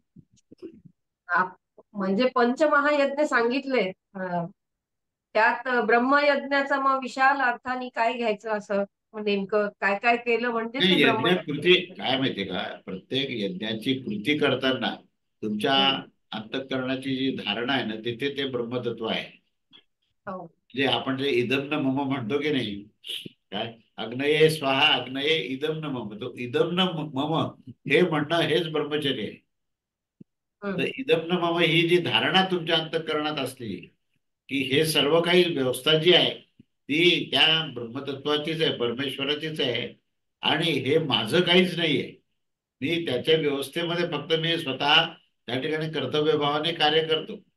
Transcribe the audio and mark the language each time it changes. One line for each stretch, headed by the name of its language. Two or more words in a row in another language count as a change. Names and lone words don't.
Marathi: म्हणजे पंचमहायज्ञ सांगितले, त्यात ब्रह्मयज्ञाचा मग विशाल अर्थाने काय घ्यायचं असं, मग नेमकं काय काय केलं म्हणजे ते नाही, यज्ञ कृती ब्रह्मयज्ञ. काय माहितीये का, प्रत्येक यज्ञाची कृती करताना तुमच्या हम्म. अंतःकरणाची जी धारणा आहे ना, तिथे ते ब्रह्मतत्व आहे. हो. जे आपण जे
Sanskrit: इदम न मम
Marathi: म्हणतो की नाही, काय
Sanskrit: अग्नये स्वाहा अग्नये इदम न मम,
Marathi: तो
Sanskrit: इदम न मम
Marathi: हे म्हणणं हेच ब्रह्मचर्य आहे. तर हम्म.
Sanskrit: इदम न मम
Marathi: ही जी धारणा तुमच्या अंतःकरणात असली की हे सर्व काही व्यवस्था जी आहे ती त्या ब्रह्मतत्वाचीच आहे, परमेश्वराचीच आहे, आणि हे माझं काहीच नाहीये. मी त्याच्या व्यवस्थेमध्ये फक्त मी स्वतः त्या ठिकाणी कर्तव्यभावाने कार्य करतो.